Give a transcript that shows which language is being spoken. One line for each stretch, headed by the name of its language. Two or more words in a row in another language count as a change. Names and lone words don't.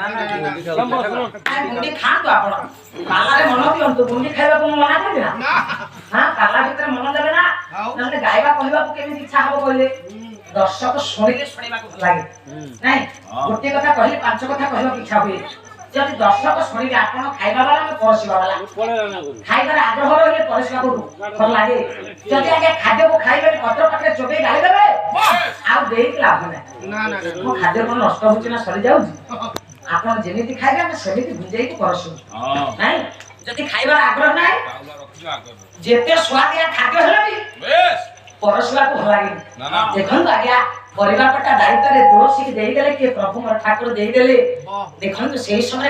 Odia: ଗୁଣ୍ଡି ଖାଆନ୍ତୁ ଆପଣ, ପାଲାରେ ମନ ଦିଅନ୍ତୁ। ଗୁଣ୍ଡି ଖାଇବାକୁ ମୁଁ ମନା କରିବି ନା? ପାଲା ଭିତରେ ମନ ଦେବେ ନା, ନହେଲେ ଗାଇବା କହିବାକୁ କେମିତି ଇଚ୍ଛା ହବ କହିଲେ? ଦର୍ଶକ ଶୁଣିଲେ ଶୁଣିବାକୁ ଭଲ ଲାଗେ ନାଇଁ? ଗୋଟିଏ କଥା କହିଲେ ପାଞ୍ଚ କଥା କହିବାକୁ ଇଚ୍ଛା ହୁଏ। ଯଦି ଦର୍ଶକ ଶୁଣିବେ ଆପନ ଖାଇବା ବାଲା ଆମି ପରଶିବା ବାଲା ଖାଇବାର ଆଗ୍ରହ ରହିଲେ ପରଶିବାକୁ ଭଲ ଲାଗେ ଯଦି ଆଜ୍ଞା ଖାଦ୍ୟକୁ ଖାଇବେ ପତ୍ର ପାଖରେ ଚୋବେଇ ଗାଳି ଦେବେ ଆଉ ଦେଇକି ଲାଭ ନାହିଁ ମୋ ଖାଦ୍ୟ କଣ ନଷ୍ଟ ହଉଛି ନା ସରି ଯାଉଛି ଆପଣ ଯେମିତି ଖାଇବେ ଆମେ ସେମିତି ବୁଝେଇକି ପରଶୁ ନାଇଁ ଯଦି ଖାଇବାର ଆଗ୍ରହ ନାହିଁ ଯେତେ ସ୍ୱାଦିଆ ଖାଦ୍ୟ ହେଲେ ବି ପରଶିବାକୁ ଭଲ ଲାଗେନି ଦେଖନ୍ତୁ ଆଜ୍ଞା ପରିବା କଟା ଦାୟିତ୍ୱରେ ତୁଳସୀକି ଦେଇଦେଲେ କିଏ ପ୍ରଭୁ ମୋର ଠାକୁର ଦେଇଦେଲେ ଦେଖନ୍ତୁ ସେଇ ସମୟରେ